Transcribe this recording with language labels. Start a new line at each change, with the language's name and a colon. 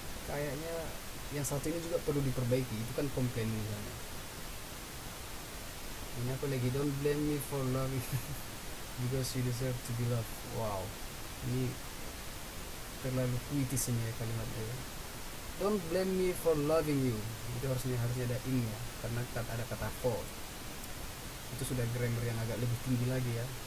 Indonesian: Kayaknya yang satu ini juga perlu diperbaiki. Itu kan komplain misalnya. Ini apa lagi?
English: Don't blame me for loving because you deserve to be loved.
Indonesian: Wow, ini terlalu puitis ini ya kalimatnya ya.
English: Don't blame me for loving you.
Indonesian: Itu harusnya ada in-nya, karena ada kata for. Itu sudah grammar yang agak lebih tinggi lagi ya.